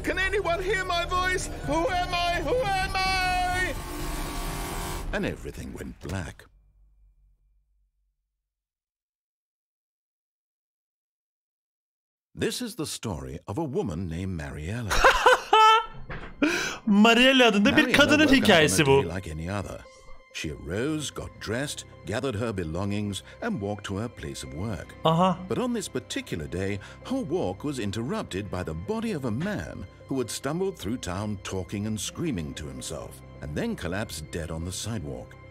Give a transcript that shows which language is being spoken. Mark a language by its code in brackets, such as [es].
[en] Can anyone hear my voice? Who am I? Who am I? And everything went black. This is the story of a woman named Mariella. [tr] Mariella adında bir kadının hikayesi bu. [en] Like any other. She arose, got dressed, gathered her belongings, and walked to her place of work. But on this particular day, her walk was interrupted by the body of a man who had stumbled through town talking and screaming to himself, and then collapsed dead on the sidewalk.